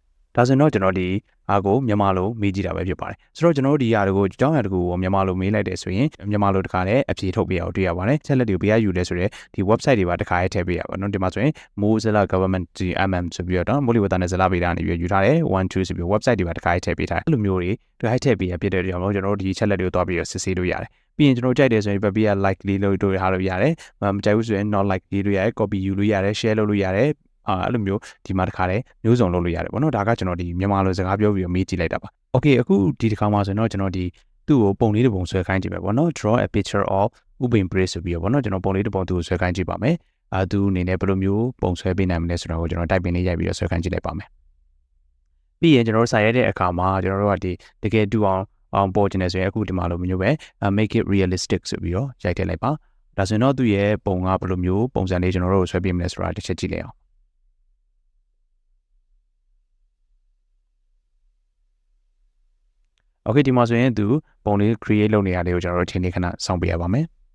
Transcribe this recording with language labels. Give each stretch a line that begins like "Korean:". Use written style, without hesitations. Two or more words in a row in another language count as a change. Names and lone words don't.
Burmese: ဒါဆိုတော့ကျွန်တော်ဒီအားကိုမြန်မာလိုမေးကြည့်တာပဲဖြစ်ပါတယ်ဆိုတော့ကျွန်တော်တို့ဒီຢာတွေကိုအကြောင်းအရာတခုကိုမြန်မာလိုမေးလိုက်တယ်ဆိုရင်မြန်မာလိုတစ်ခါလည်းအဖြေထုတ်ပေးအောင်တွေ့ရပါတယ်ချက်လက်တွေကိုဘယ်ယူလဲဆိုတော့ဒီ website တွေပါတစ်ခါရေးထည့်ပေးရပါတော့ဒီမှာဆိုရင် Mozilla Government MM ဆိုပြီးတော့မိုးလေဝသနဲ့ဇလဗေဒနေပြီးယူထားတယ် 1 2ဆိုပြီး website တွေပါတစ်ခါရေးထည့်ပေးထားတယ်အဲ့လိုမျိုးတွေတစ်ခါရေးထည့်ပေးရဖြစ်တဲ့ကြောင့်ကျွန်တော်တို့ဒီချက်လက်တွေကိုတွားပြီးတော့စစ်ဆေးလို့ရတယ်ပြီးရင်ကျွန်တော်ကြိုက်တယ်ဆိုရင်
English: paper likely
Burmese: လို့တို့ထားလို့ရတယ်မကြိုက်ဘူးဆိုရင်
English: not likely
Burmese: လို့ရတယ် copy ယူ လို့ရတယ် share လုပ်လို့ရတယ်အဲ့လိုမျိုးဒီမှာတစ်ခါတည်းမျိုးစုံလုပ်လို့ရတယ်ပေါ့နော်ဒါကကျွန်တော်ဒီမြန်မာလိုစကားပြောပြီးတော့မေးကြည့်လိုက်တာပါ Okay အခုဒီတစ်ခါမှာဆိုတော့ကျွန်တော်ဒီသူ့ကို ပုံလေးတစ်ပုံဆွဲခိုင်းကြည့်မယ်ပေါ့နော်
English: draw a picture of Ubin Bridge
Burmese: ဆိုပြီးတော့ပေါ့နော်ကျွန်တော်ပုံလေးတစ်ပုံသူ့ကိုဆွဲခိုင်းကြည့်ပါမယ်သူအနေနဲ့ဘယ်လို မျိုးပုံဆွဲပေးနိုင်မလဲဆိုတော့ကျွန်တော် type ပင်လေးရိုက်ပြီးတော့ဆွဲခိုင်းကြည့်လိုက်ပါမယ်ပြီးရင်ကျွန်တော်တို့စာရိုက်တဲ့အခါမှာကျွန်တော်တို့ကဒီတကယ်တူအောင်ပေါ်ကျင်နေဆိုရင်အခုဒီမှာလိုမျိုးပဲ
English: make it realistic
Burmese: ဆိုပြီးတော့ရိုက်ထည့်လိုက်ပါဒါဆိုရင်တော့သူ့ရဲ့ပုံကဘယ်လိုမျိုးပုံစံလေးကျွန်တော်တို့ဆွဲပေးမလဲဆိုတာတစ်ချက်ကြည့်လိုက်အောင်Okay ဒီမှာဆိုရင်သူပုံလေး create လုပ်နေရလေးကိုကျွန်တော်တို့ချိန်နေခဏစောင့်ပေးရပါမယ်